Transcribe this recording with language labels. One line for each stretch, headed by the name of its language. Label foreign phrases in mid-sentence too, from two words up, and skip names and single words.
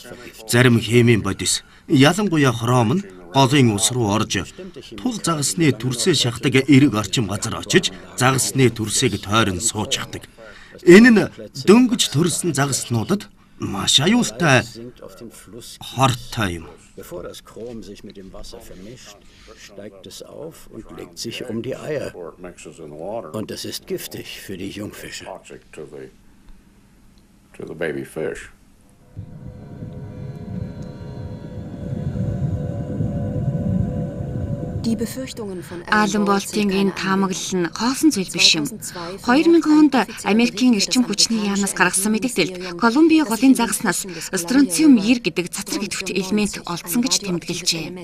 Mongolian: Зарим химийн бодис, ялангуяа хром нь голын ус руу орж тул загасны түрсээ шахдаг эрэг орчим газар очиж загасны түрсийг тойрон суучдаг. Энэ нь дөнгөж төрсөн загаснуудад маш аюултай хортой юм.
German: Bevor das Chrom sich mit dem Wasser vermischt, steigt es auf und legt sich um die Eier. Und es ist giftig für die Jungfische.
Mongolian: Алан Болтын энэ таамаглал нь хоосон зүйл биш юм. 2000 онд Америкийн эрчим хүчний яамнаас гаргасан мэдээлэлд Колумбийн голын загаснаас стронциум 90 гэдэг цацраг идэвхт элемент олдсон гэж тэмдэглэжээ.